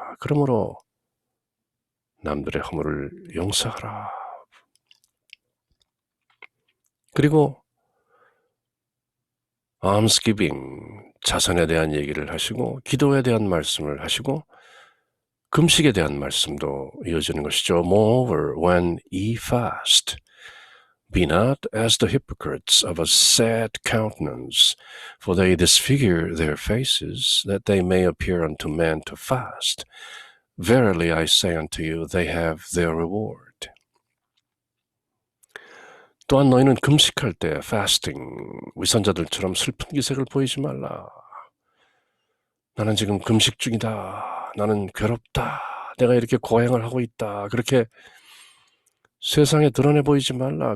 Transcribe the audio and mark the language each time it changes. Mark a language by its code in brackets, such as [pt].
[ko] 그러므로 남들의 허물을 용서하라. 그리고 almsgiving, 자선에 대한 얘기를 하시고 기도에 대한 말씀을 하시고 금식에 대한 말씀도 이어지는 것이죠. [en] Moreover, when ye fast, be not as the hypocrites of a sad countenance, for they disfigure their faces, that they may appear unto men to fast. Verily I say unto you, they have their reward. [ko] 또한 너희는 금식할 때, fasting, 위선자들처럼 슬픈 기색을 보이지 말라. 나는 지금 금식 중이다. 나는 괴롭다. 내가 이렇게 고행을 하고 있다. 그렇게 세상에 드러내 보이지 말라.